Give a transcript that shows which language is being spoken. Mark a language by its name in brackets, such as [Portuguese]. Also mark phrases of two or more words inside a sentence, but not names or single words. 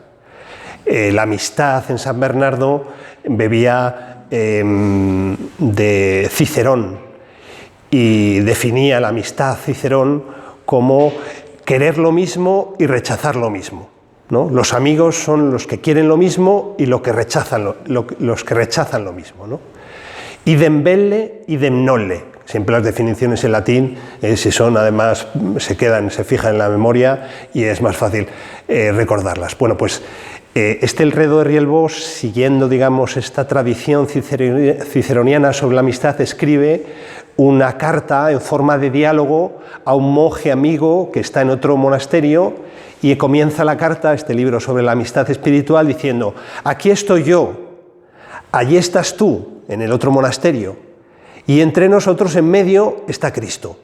[Spanish] La amistad en San Bernardo bebía de Cicerón y definía la amistad Cicerón como querer lo mismo y rechazar lo mismo, ¿no? Los amigos son los que quieren lo mismo y los que rechazan lo mismo, ¿no? [Latin] Idem belle, idem nolle. [Spanish] Siempre las definiciones en latín, si son, además, se fijan en la memoria y es más fácil recordarlas. Bueno, pues el Redo de Rielbo, siguiendo, digamos, esta tradición ciceroniana sobre la amistad, escribe una carta en forma de diálogo a un monje amigo que está en otro monasterio, y comienza la carta, este libro sobre la amistad espiritual, diciendo: aquí estoy yo, allí estás tú, en el otro monasterio, y entre nosotros en medio está Cristo.